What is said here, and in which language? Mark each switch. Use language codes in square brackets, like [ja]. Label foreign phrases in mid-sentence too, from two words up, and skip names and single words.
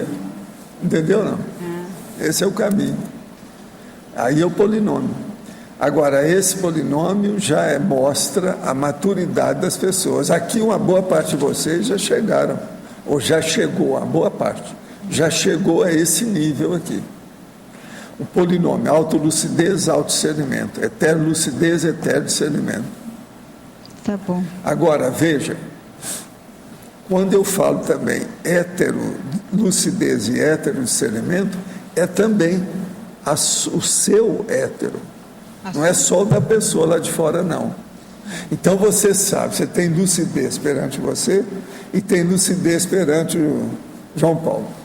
[pt] Entendeu, não? Esse é o caminho. Aí é o polinômio. Agora, esse polinômio já mostra a maturidade das pessoas. Aqui uma boa parte de vocês já chegaram, ou já chegou, a boa parte, já chegou a esse nível aqui. O polinômio, autolucidez, autodiscernimento, heterolucidez, heterodiscernimento. Tá bom. Agora, veja, quando eu falo também heterolucidez e heterodiscernimento, é também o seu hétero. Não é só o da pessoa lá de fora, não. Então você sabe, você tem lucidez perante você e tem lucidez perante o João Paulo.